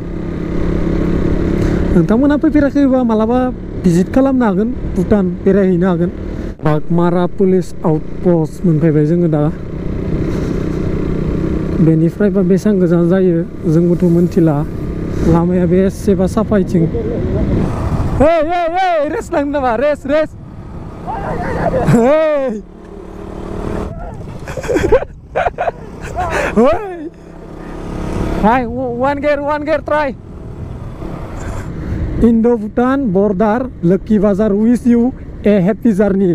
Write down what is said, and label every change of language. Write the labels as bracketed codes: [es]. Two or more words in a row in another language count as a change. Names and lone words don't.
[brx] नोंथांमोना फैफेराखैबा मालाबा भिजिट खालामनो हागोन भुटान बेरायहैनो हागोन बागमारा पुलिस आउटपस्ट मोनफैबाय जोङो दा बेनिफ्रायबा बेसेबां गोजान जायो जोंबोथ' मोनथिला लामाया बेसेबा साफायथिं रेस नांगोन नामा रेस [en] Hi, one gear, try. Indo-Bhutan border, Lucky Bazar. Wish you a happy journey.